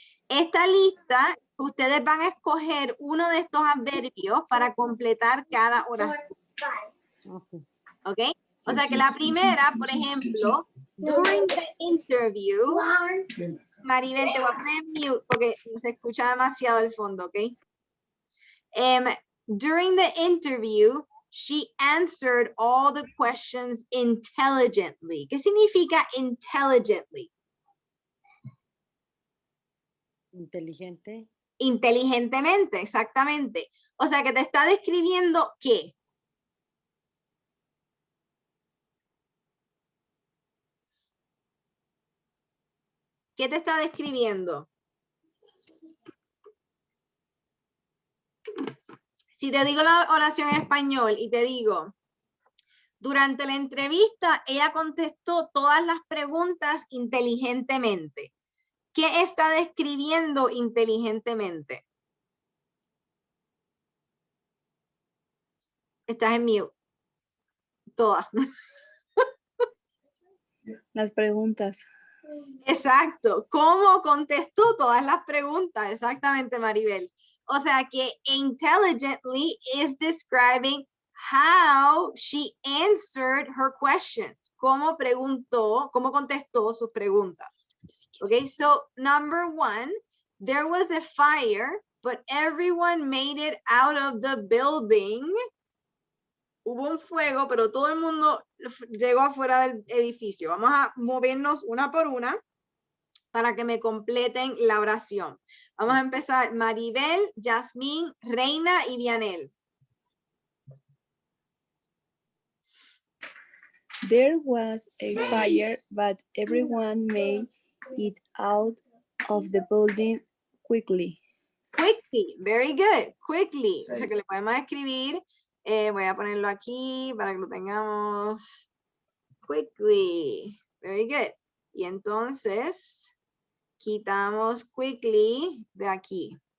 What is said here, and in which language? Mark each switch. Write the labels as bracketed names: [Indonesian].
[Spanish] Esta lista, ustedes van a escoger uno de estos adverbios para completar cada oración, ¿ok? O sea que la primera, por ejemplo, during the interview, Maribel, te voy a poner en mute porque se escucha demasiado el fondo, ¿ok? [English] During the interview, she answered all the questions intelligently. [Spanish] ¿Qué significa intelligently? Inteligente. Inteligentemente, exactamente. O sea que te está describiendo ¿qué? ¿Qué te está describiendo? Si te digo la oración en español y te digo, durante la entrevista ella contestó todas las preguntas inteligentemente. ¿Qué está describiendo inteligentemente? Estás en mute. Todas. Las preguntas. Exacto. ¿Cómo contestó todas las preguntas? Exactamente, Maribel. [English] O sea que intelligently is describing how she answered her questions. [Spanish] Cómo preguntó, cómo contestó sus preguntas. [English] Okay, so number one, there was a fire, but everyone made it out of the building. [Spanish] Hubo un fuego, pero todo el mundo llegó afuera del edificio. Vamos a movernos una por una para que me completen la oración. Vamos a empezar. Maribel, Yasmín, Reina y Vianel. [English] There was a fire, but everyone made it out of the building quickly. [Spanish] Quickly, very good. Quickly. O sea que le podemos escribir. Voy a ponerlo aquí para que lo tengamos. Quickly. Very good. Y entonces quitamos quickly de aquí.